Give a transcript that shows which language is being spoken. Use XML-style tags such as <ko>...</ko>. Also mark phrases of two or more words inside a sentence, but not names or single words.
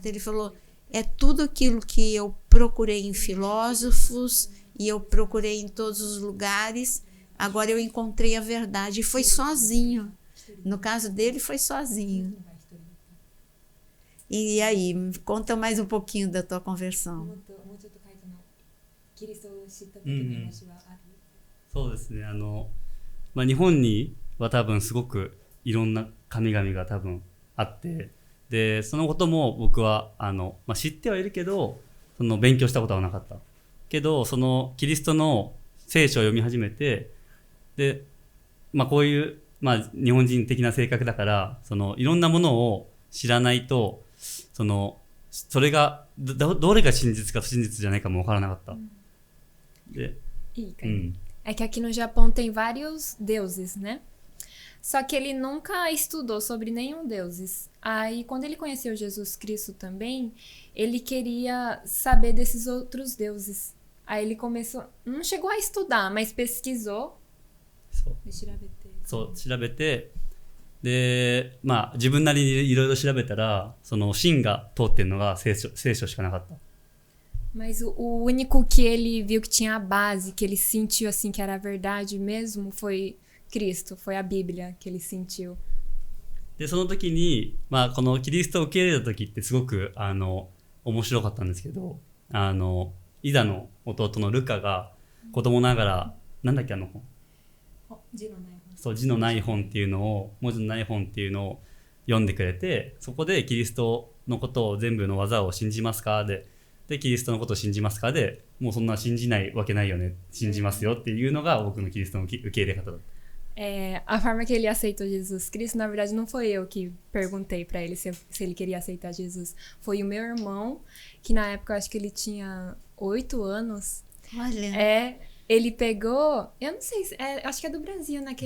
<pt>Ele falou, é tudo aquilo que eu procurei em filósofos, e eu procurei em todos os lugares, agora eu encontrei a verdade. E foi sozinho. No caso dele, foi sozinho. E aí, conta mais um pouquinho da tua conversão.</pt> <ja>そうですね。日本には多分すごくいろんな神々が多分あって、でそのことも僕は知ってはいるけど、その勉強したことはなかったけど、そのキリストの聖書を読み始めて、でこういう日本人的な性格だから、そのいろんなものを知らないと、それがどれが真実か不真実じゃないかも分からなかった。</ja> <pt>É que aqui no Japão tem vários deuses, né? Só que ele nunca estudou sobre nenhum deuses. Aí, quando ele conheceu Jesus Cristo também, ele queria saber desses outros deuses. Aí ele começou, não chegou a estudar, mas pesquisou.</pt> <ja>そう調べて、で自分なりにいろいろ調べたら、その芯が通ってるのが聖書しかなかった。</ja> <pt>Mas o único que ele viu que tinha a base, que ele sentiu assim que era a verdade mesmo, foi Cristo, foi a Bíblia que ele sentiu.</pt> <ja>でその時にこのキリストを受け入れた時ってすごく面白かったんですけど、イザの弟のルカが子供ながらなんだっけ本、字のない本っていうのを、文字のない本っていうのを読んでくれて、そこでキリストのことを全部の技を信じますかでキリストのことを信じますかで、もうそんな信じないわけないよね、信じますよっていうのが僕のキリストの受け入れ方だった。</ja> <pt>A forma que ele aceitou Jesus Cristo, na verdade, não foi eu que perguntei pra ele se ele queria aceitar Jesus. Foi o meu irmão, que na época eu acho que ele tinha 8 anos. Olha. Ele pegou, eu não sei, acho que é do Brasil, naquele...</pt>